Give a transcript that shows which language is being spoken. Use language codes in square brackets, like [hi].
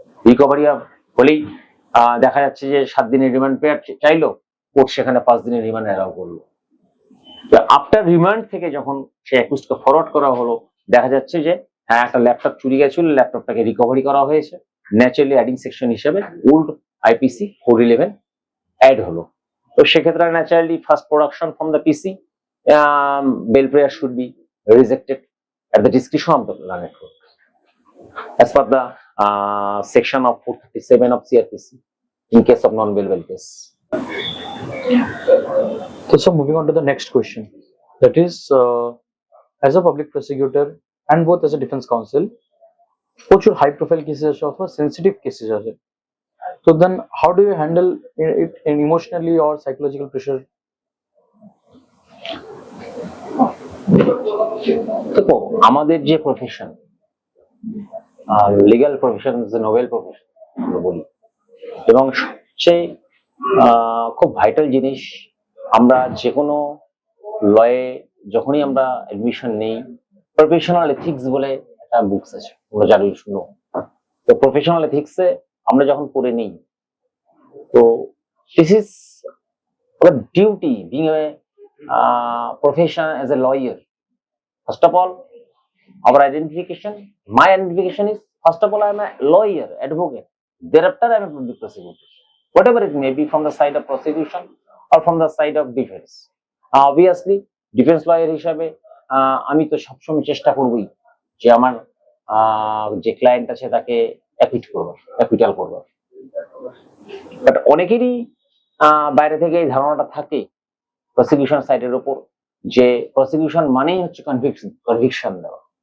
[bn] Recovery হলেই দেখা যাচ্ছে যে 7 দিনের রিমান্ড পেয়ার চাইলো, কোর্ট সেখানে 5 দিনের রিমান্ড অ্যালাউ করলো। আফটার রিমান্ড থেকে যখন সে অ্যাকিউজকে ফরওয়ার্ড করা হলো, দেখা যাচ্ছে যে হ্যাঁ একটা ল্যাপটপ চুরি গেছিল, ল্যাপটপটাকে রিকভারি করা হয়েছে, ন্যাচারালি অ্যাডিং সেকশন হিসেবে ওল্ড আইপিসি 411 অ্যাড হলো। তো সেক্ষেত্রে [en] Naturally first production from the PC bail prayer should be rejected at the discretion of the learned court as per the section of 437 of CRPC in case of non-bailable case. So moving on to the next question, that is, as a public prosecutor and both as a defense counsel, [bn] প্রচুর high profile cases আছে [en] অথবা sensitive cases আছে, so then how do you handle it in emotionally or psychological pressure? [bn] দেখো, আমাদের যে profession, legal profession is a noble profession আমরা বলি, এবং সবচেয়ে খুব ভাইটাল জিনিস, আমরা যে কোনো লয়ে যখনই আমরা এডমিশন নেই, প্রফেশনাল এথিক্স বলে একটা বুকস আছে, আমরা জানি শুনো। তো প্রফেশনাল এথিক্সে আমরা যখন পড়ে নিই, তো [en] This is our duty being a profession as a lawyer. First of all, our identification, my identification is, first of all, I am a lawyer, advocate. Thereafter, I am a public prosecutor. Whatever it may be, from the side of prosecution or from the side of defense. Obviously, [bn] defense lawyer হিসাবে আমি তো সবসময় চেষ্টা করবই যে আমার যে client আছে তাকে অ্যাকুইটাল করবো। বাট অনেকেরই বাইরে থেকে এই ধারণাটা থাকে প্রসিকিউশন সাইডের উপর, যে প্রসিকিউশন মানেই হচ্ছে কনভিকশন দেওয়া।